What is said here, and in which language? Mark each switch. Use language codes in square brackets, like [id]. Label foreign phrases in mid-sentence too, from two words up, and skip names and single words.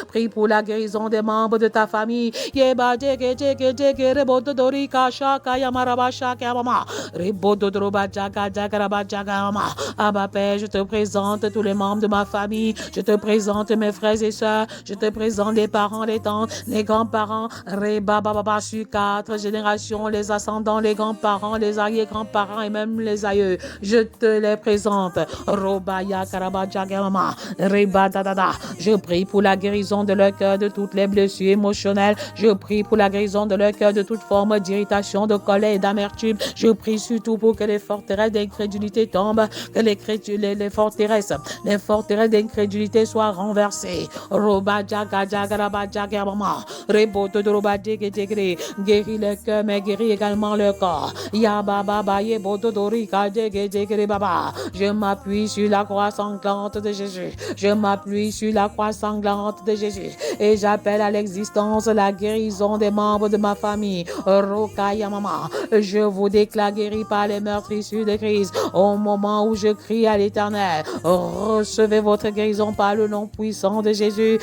[fr] Prie pour la guérison des membres de ta famille. Abba Père, je te présente tous les membres de ma famille. Je te présente mes frères et sœurs. Je te présente les parents, les tantes, les grands-parents. Reba Baba sur 4 générations, les ascendants, les grands-parents, les arrière-grands-parents et même les aïeux. Je te les présente. Robaya Karabajagama. Reba Dada. Je prie pour la guérison de leur cœur de toutes les blessures émotionnelles. Je prie pour la guérison de leur cœur de toute forme d'irritation, de colère et d'amertume. Je prie surtout pour que les forteresses d'incrédulité tombent, que les forteresses d'incrédulité incrédulité soit renversée. Roba jaga jaga raba jaga mama. Rebo dodoroba jege jegre. Guéris le cœur, mais guéris également le corps. Ya baba ba ye bododori ka jege jegre baba. Je m'appuie sur la croix sanglante de Jésus. Je m'appuie sur la croix sanglante de Jésus. Et j'appelle à l'existence la guérison des membres de ma famille. Rokaya mama. Je vous déclare guéri par les meurtrissures de Christ. Au moment où je crie à l'Éternel, recevez votre guérison par le nom puissant de Jésus.